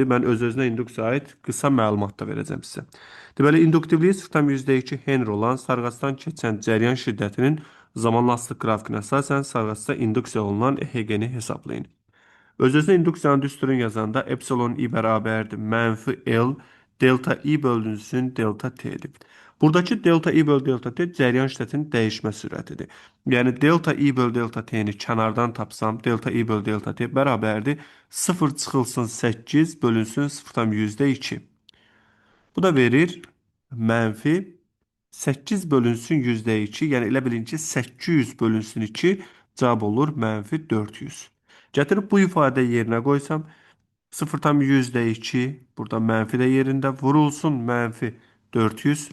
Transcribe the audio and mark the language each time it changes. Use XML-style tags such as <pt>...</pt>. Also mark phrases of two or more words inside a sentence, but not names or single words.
<az>Mən öz-özünə induksiyaya aid qısa məlumat da verəcəm sizə. Deməli, induktivliyi 0,2 Henry olan sarğacdan keçən cəryan şiddətinin zamanla asılı qrafikinə əsasən sarğacda induksiya olunan EHG-ni hesablayın. Öz-özünə induksiyanın düsturunu yazanda epsilon i bərabərdir mənfi L delta i bölünsün delta t'dir. Buradakı delta i böl delta t cəryan şiddətinin dəyişmə sürətidir. Yəni delta i böl delta t-ni kənardan tapsam delta i böl delta t bərabərdir 0 çıxılsın 8 bölünsün 0,2. Bu da verir mənfi 8 bölünsün %2. Yəni elə bilin ki 800 bölünsün 2 cavab olur mənfi 400. Gətirib bu ifadə yerinə qoysam 0,2 burada mənfi də yerində vurulsun mənfi 400.</az>